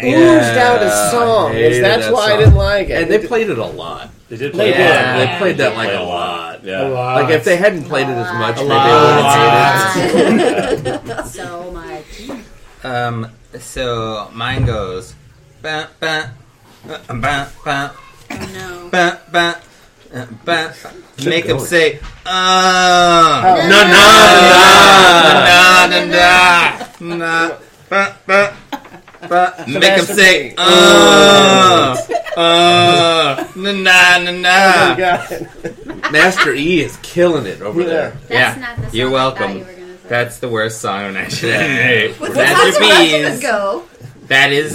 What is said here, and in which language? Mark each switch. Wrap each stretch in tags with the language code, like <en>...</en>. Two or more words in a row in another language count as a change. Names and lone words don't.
<en>oozed out a I song. hated That's that why I song. didn't like it. And they played it a lot. They did They play did. that. They played that like Played a lot. Yeah. Like if they hadn't played it as much, maybe lot. they would have So much. So mine goes. Ba, ba, ba, ba, ba, Oh no. ba, ba, ba. Make them going. say, Oh. na na na na ba ba ba. Make them say, na na na na. Master E is killing it over there. That's Yeah, not the song you're I welcome. thought you were gonna say. That's the worst song of 1998. That's Master how the rest of B's. it go. That is</en>